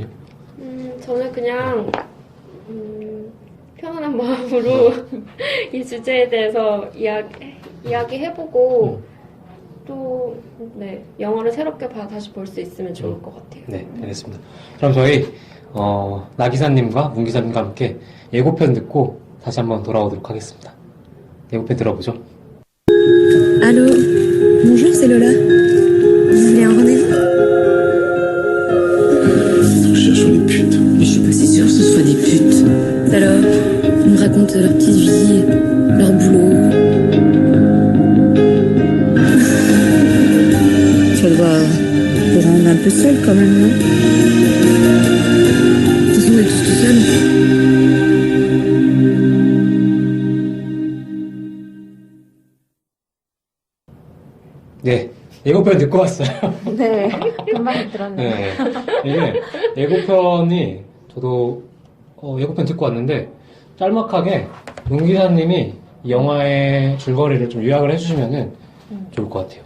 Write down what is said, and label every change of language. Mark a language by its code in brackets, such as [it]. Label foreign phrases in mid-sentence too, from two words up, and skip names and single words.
[ko] 저는 그냥 편안한 마음으로 이 주제에 대해서 이야기해보고 또 네, 영화를 새롭게 다시 볼 수 있으면 좋을 것 같아요. 네, 알겠습니다. 그럼 저희 나 기사님과 문 기사님과 함께 예고편 듣고 다시 한번 돌아오도록 하겠습니다. 예고편 들어보죠. [fr] Allô, bonjour, c'est Lola. Vous voulez un rendez-vous? Nous cherchons des putes. Mais je suis pas si sûre que ce soit des putes. Alors, ils me racontent leur petite vie, leur boulot. Ça doit vous rendre un peu seule quand même, non? De toute façon, on est tous tout seuls. [ko] 네, 예고편 듣고 왔어요. 네, 금방 들었네요. 네, 이게 예고편이 저도 예고편 듣고 왔는데 짤막하게 문 기사님이 이 영화의 줄거리를 좀 요약을 해주시면은 좋을 것 같아요.